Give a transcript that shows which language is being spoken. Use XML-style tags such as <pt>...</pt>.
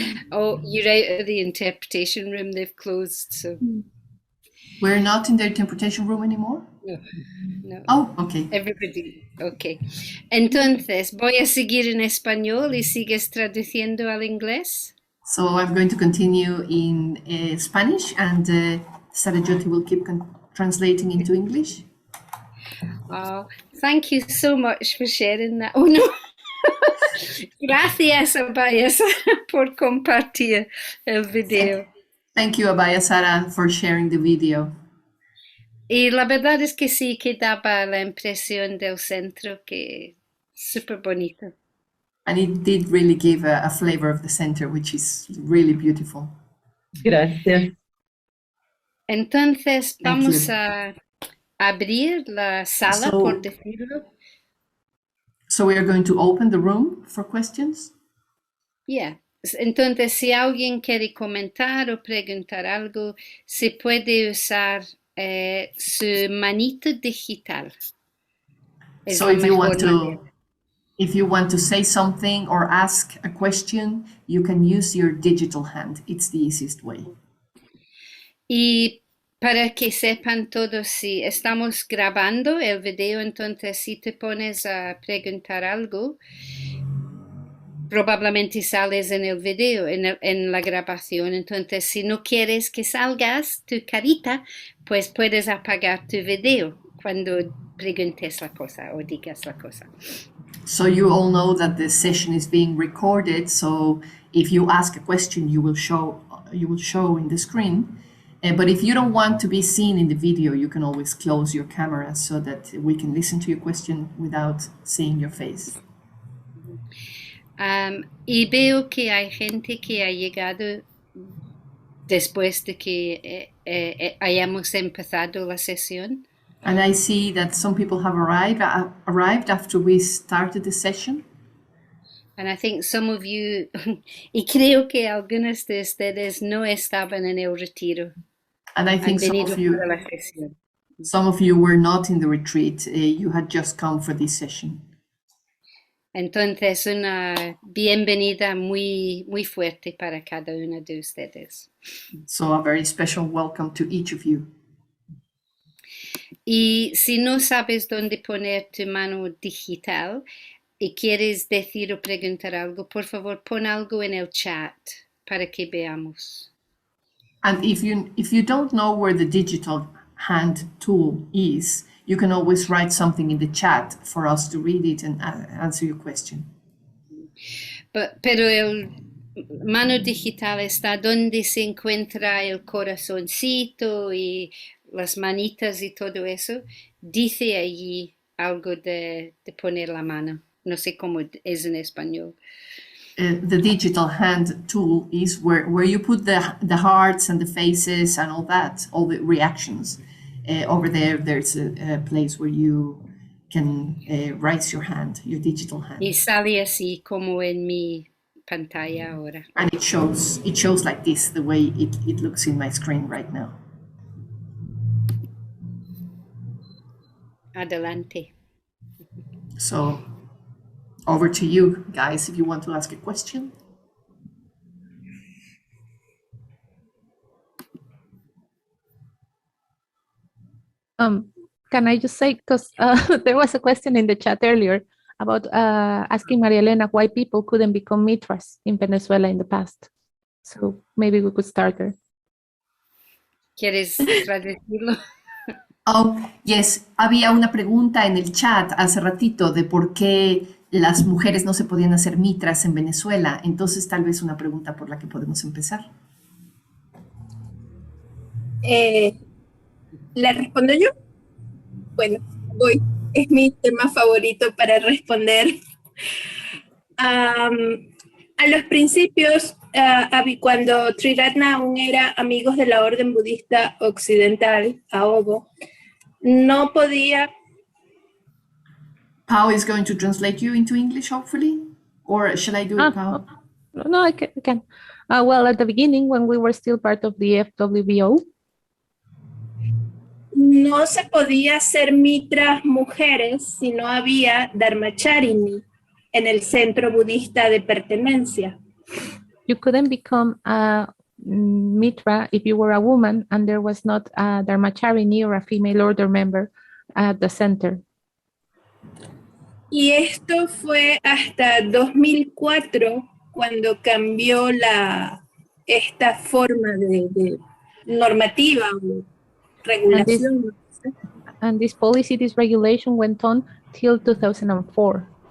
<en>Oh, you're out of the interpretation room. They've closed, so. We're not in the interpretation room anymore? No, no. Oh, okay. Everybody, okay.</en> <es>Entonces, voy a seguir en español y sigues traduciendo al inglés.</es> <en>So I'm going to continue in Spanish, and Sara Jyoti will keep translating into English. Oh, thank you so much for sharing that.</en> <es>Oh, no. Gracias, Abaya Sara, por compartir el video.</es> <en>Thank you, Abaya Sara, for sharing the video.</en> <es>Y la verdad es que sí, que daba la impresión del centro que súper bonito.</es> <en>And it did really give a flavor of the center, which is really beautiful.</en> <es>Gracias. Entonces, vamos a abrir la sala, por decirlo.</es> <en>So we are going to open the room for questions? Yeah.</en> <es>Entonces, si alguien quiere comentar o preguntar algo, se puede usar su manito digital.</es> <en>So if you want to say something or ask a question, you can use your digital hand. It's the easiest way.</en> <es>Y para que sepan todos, si estamos grabando el video, entonces si te pones a preguntar algo, probablemente sales en el video, en la grabación. Entonces, si no quieres que salgas tu carita, pues puedes apagar tu video cuando preguntes la cosa o digas la cosa.</es> <en>So you all know that the session is being recorded. So if you ask a question, you will show in the screen. But if you don't want to be seen in the video, you can always close your camera so that we can listen to your question without seeing your face.</en> <es>Y veo que hay gente que ha llegado después de que hayamos empezado la sesión.</es> <en>And I see that some people have arrived after we started the session. And I think some of you,</en> <es>y creo que algunos de ustedes no estaban en el retiro.</es> <en>And I think some of you were not in the retreat. You had just come for this session.</en> <es>Entonces, una bienvenida muy, muy fuerte para cada uno de ustedes.</es> <en>So a very special welcome to each of you.</en> <es>Y si no sabes dónde poner tu mano digital y quieres decir o preguntar algo, por favor, pon algo en el chat para que veamos.</es> <en>And if you don't know where the digital hand tool is, you can always write something in the chat for us to read it and answer your question.</en> <es>Pero el mano digital está donde se encuentra el corazoncito y las manitas y todo eso. Dice allí algo de poner la mano. No sé cómo es en español.</es> <en>The digital hand tool is where you put the hearts and the faces and all that, all the reactions. Over there's a place where you can raise your hand, your digital hand.</en> <es>Y sale así como en mi pantalla ahora.</es> <en>And it shows like this, the way it looks in my screen right now.</en> <es>Adelante.</es> <en>So over to you guys if you want to ask a question. Can I just say, because there was a question in the chat earlier about asking Maria Elena why people couldn't become mitras in Venezuela in the past. So maybe we could start there.</en> <es>¿Quieres traducirlo?</es> <en>Oh, yes.</en> <es>Había una pregunta en el chat hace ratito de por qué las mujeres no se podían hacer mitras en Venezuela. Entonces, tal vez una pregunta por la que podemos empezar. ¿La respondo yo? Bueno, voy. Es mi tema favorito para responder. A los principios, cuando Triratna aún era amigos de la orden budista occidental, Aobo, no podía...</es> <en>Pao is going to translate you into English, hopefully? Or shall I do it, Pao? No, I can. Well, at the beginning, when we were still part of the FWBO,</en> <es>no se podía hacer mitras mujeres si no había dharmacharini en el centro budista de pertenencia.</es> <en>You couldn't become a mitra if you were a woman and there was not a dharmacharini or a female order member at the center.</en> <es>Y esto fue hasta 2004 cuando cambió esta forma de normativa o regulación.</es> <en>And this policy, this regulation went on till 2004.</en>